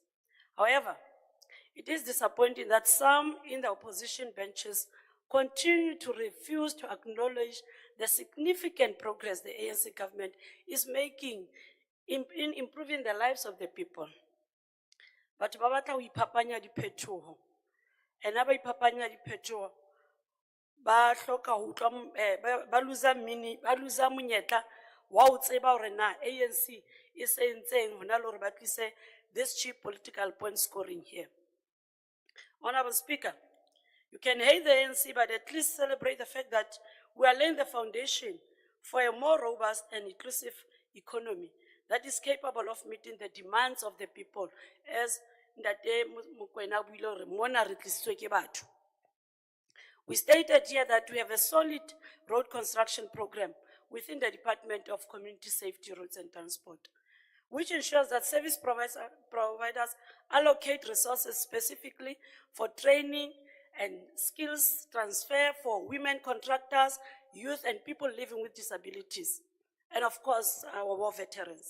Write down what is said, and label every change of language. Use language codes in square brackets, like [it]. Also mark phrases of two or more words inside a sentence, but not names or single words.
[en] However, it is disappointing that some in the opposition benches continue to refuse to acknowledge the significant progress the ANC government is making in improving the lives of the people. [st] But babata o ipapanya diphetoho. Ena ba ipapanya diphetoho. Ba hloka ho ba luza monyetla wa ho tseba hore na ANC e sentseng hona le hore ba tlise [en] this cheap political point scoring here. Honorable Speaker, you can hate the ANC, but at least celebrate the fact that we are laying the foundation for a more robust and inclusive economy that is capable of meeting the demands of the people, as Ndate Mokoena [st] buile hore mona re tlisitswe ke batho. [en] We stated here that we have a solid road construction program within the Department of Community Safety, Roads and Transport, which ensures that service providers allocate resources specifically for training and skills transfer for women contractors, youth, and people living with disabilities, and of course, our war veterans.